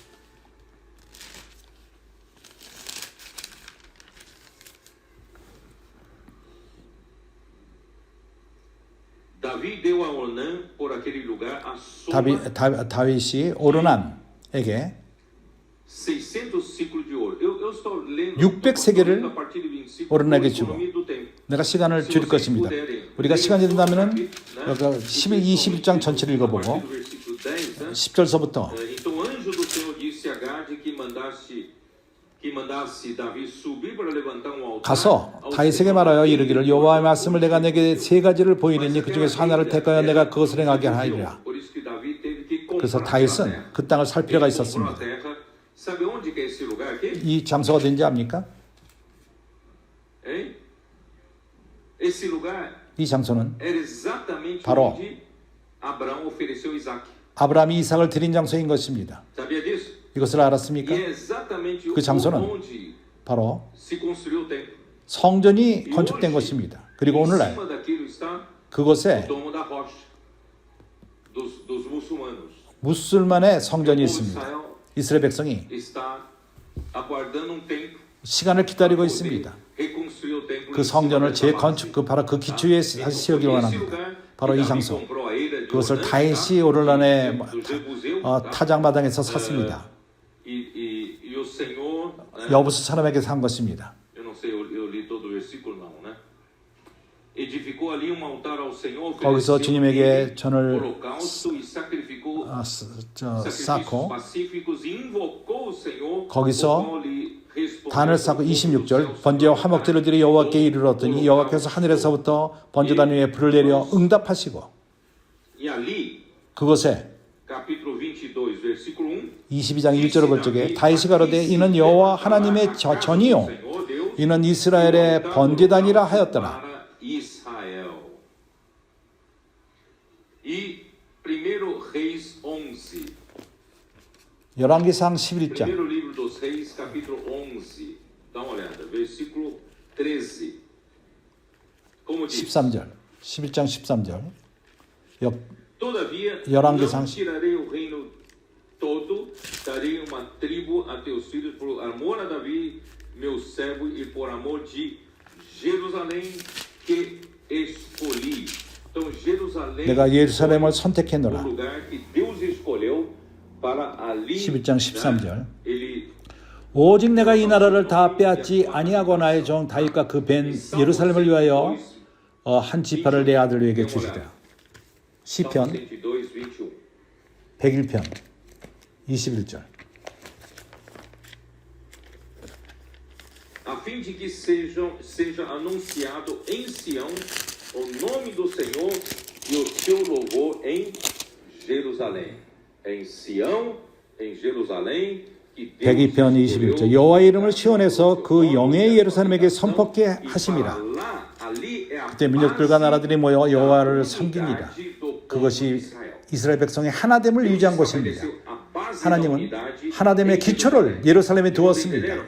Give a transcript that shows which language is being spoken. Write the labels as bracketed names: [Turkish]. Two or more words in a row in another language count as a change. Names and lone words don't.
[Korean] 다윗이 오르난에게 600세겔을 오르난에게 주고 내가 시간을 줄일 것입니다. 우리가 시간이 된다면 21장 전체를 읽어보고 10절서부터 [Portuguese] que mandasse Davi subir para levantar um altar [Korean] 가서 [Portuguese] ao [Korean] 다윗에게 [Portuguese] Senhor. [Korean] 말하여 이르기를 여호와의 말씀을 내가 내게 세 가지를 보이리니 그 중에서 하나를 택하여 내가 그것을 행하게 하리라. [Portuguese] Por isso que Davi teve que [Korean] 그래서 [Portuguese] comprar aquela [Korean] 다윗은 [Portuguese] terra. [Korean] 그 땅을 살 필요가 [Portuguese] Ele comprou a [Korean] 있었습니다. [Portuguese] terra. Sabe onde que é esse lugar aqui? [Korean] 이 장소가 어딘지 압니까? [Portuguese] Hein? Esse lugar [Korean] 이 장소는 [Portuguese] era exatamente [Korean] 바로 [Portuguese] onde Abraão ofereceu Isaac. [Korean] 아브라함이 이삭을 드린 장소인 것입니다. [Portuguese] Sabia disso? [Korean] 이것을 [Portuguese] E [Korean] 알았습니까? [Portuguese] é exatamente [Korean] 그 장소는 [Portuguese] onde [Korean] 바로 [Portuguese] se construiu o templo. [Korean] 성전이 건축된 것입니다. 그리고 [Portuguese] Em [Korean] 오늘날 [Portuguese] cima daquilo está [Korean] 그곳에 [Portuguese] o domo da rocha dos muçulmanos. [Korean] 무슬만의 [Portuguese] O [Korean] 성전이 [Portuguese] povo de [Korean] 있습니다. [Portuguese] Israel [Korean] 이스라엘 백성이 [Portuguese] está aguardando um tempo [Korean] 시간을 기다리고 [Portuguese] para [Korean] 있습니다. [Portuguese] poder reconstruir o templo. [Korean] 그 [Portuguese] em cima [Korean] 성전을 [Portuguese] dessa base. [Korean] 재건축, 바로 그 기초에 다시 세우기를 [Portuguese] Esse [Korean] 원합니다. [Portuguese] lugar [Korean] 바로 [Portuguese] que [Korean] 이 [Portuguese] Davi [Korean] 장소, [Portuguese] comprou a ilha de [Korean] 그것을 [Portuguese] Ornã, [Korean] 다윗이 [Portuguese] tá? [Korean] 오를란의 [Portuguese] Do Jebuseu, tá? [Korean] 타작마당에서 샀습니다. [Portuguese] E o Senhor, né? [Korean] 여부수 사람에게 산 것입니다. [Portuguese] Eu não sei, eu li todo o versículo não, né? Edificou ali um altar ao Senhor, [Korean] 거기서 [Portuguese] ofereceu [Korean] 주님에게 [Portuguese] nele [Korean] 전을 [Portuguese] holocausto e sacrificou sacrifícios [Korean] 쌓고 [Portuguese] pacíficos e invocou o Senhor. [Korean] 거기서 [Portuguese] o qual lhe respondeu [Korean] 단을 [Portuguese] com [Korean] 쌓고 [Portuguese] fogo dos [Korean] 26절 [Portuguese] céus [Korean] 번제와 [Portuguese] para [Korean] 화목제를 드려 여호와께 이르렀더니 여호와께서 하늘에서부터 번제단 위에 불을 내려 응답하시고 [Portuguese] E ali, [Korean] 그것에 [Portuguese] capítulo 22, versículo 1, [Korean] 22장 1절을 볼 적에 다윗이 가로되 이는 여호와 하나님의 전이요 이는 이스라엘의 번제단이라 하였더라. [Portuguese] para Israel. E 1 Reis 11. [Korean] 열왕기상 11장 [Portuguese] Primeiro livro dos Reis, capítulo 11. Dá uma olhada, versículo 13. Como diz? [Korean] 13절 11장 13절 [Portuguese] Todavia, [Korean] 열왕기상 [Portuguese] não tirarei o reino todo, darei uma tribo a teus filhos por amor a Davi, meu servo, e por amor de Jerusalém que escolhi. Então, Jerusalém [Korean] 내가 예루살렘을 [Portuguese] foi o [Korean] 선택했노라. [Portuguese] lugar que Deus escolheu para ali. [Korean] 11장 13절 [Portuguese] né, ele [Korean] 오직 내가 이 나라를 다 빼앗지 아니하고 나의 종 다윗과 그 벤 예루살렘을 위하여 한 지파를 내 아들에게 주시라. 시편 102, 21. 101편 21절 [Portuguese] A fim de que seja anunciado em Sião o nome do Senhor e o seu louvor em Jerusalém. Em Sião, em Jerusalém, que Deus [Korean] 102편 21절 여호와의 이름을 시온에서 그 영의 예루살렘에게 선포케 하심이라. 그때 민족들과 나라들이 모여 여호와를 섬기니라. 그것이 이스라엘 백성의 하나됨을 유지한 것입니다. 하나님은 하나됨의 기초를 예루살렘에 두었습니다.